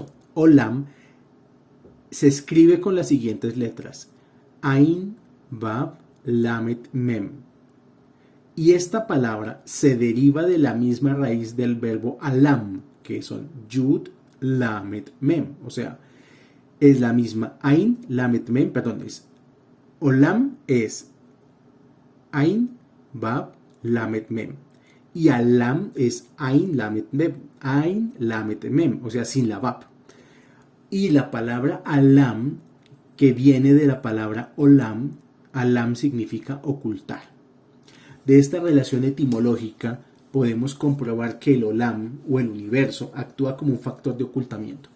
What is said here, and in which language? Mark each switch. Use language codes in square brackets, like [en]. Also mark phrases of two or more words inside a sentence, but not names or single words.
[es] Olam se escribe con las siguientes letras: Ain, Vav, Lamet, Mem. Y esta palabra se deriva de la misma raíz del verbo Alam, que son Yud, Lamet, Mem. O sea, es la misma Ain, Lamet, Mem, Olam es Ain, Vav, Lamet, Mem. Y Alam es Ain, Lamet, Mem, o sea, sin la Vav. Y la palabra Alam, que viene de la palabra Olam, Alam significa ocultar. De esta relación etimológica podemos comprobar que el Olam o el universo actúa como un factor de ocultamiento.